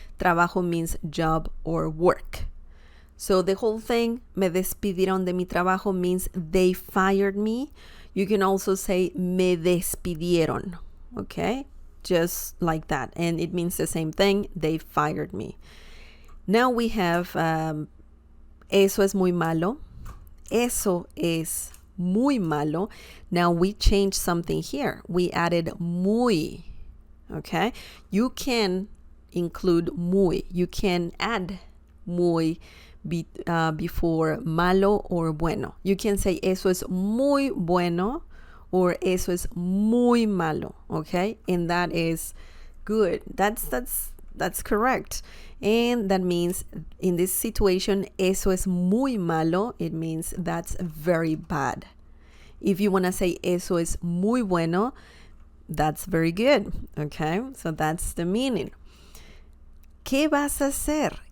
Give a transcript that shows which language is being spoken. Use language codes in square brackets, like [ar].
[en] Trabajo means job or work. So the whole thing, [es] me despidieron de mi trabajo, [en] means they fired me. You can also say [es] me despidieron. [en] Okay? Just like that. And it means the same thing. They fired me. Now we have [es] eso es muy malo. Eso es muy malo. [en] Now we changed something here. We added muy. Okay? You can include muy. You can add muy before malo or bueno. You can say [es] eso es muy bueno [en] or [es] eso es muy malo. [en] Okay? And that is good. That's correct. And that means in this situation, [es] eso es muy malo, [en] it means that's very bad. If you want to say [es] eso es muy bueno, [en] that's very good. Okay? So that's the meaning. [es] ¿Qué vas a hacer?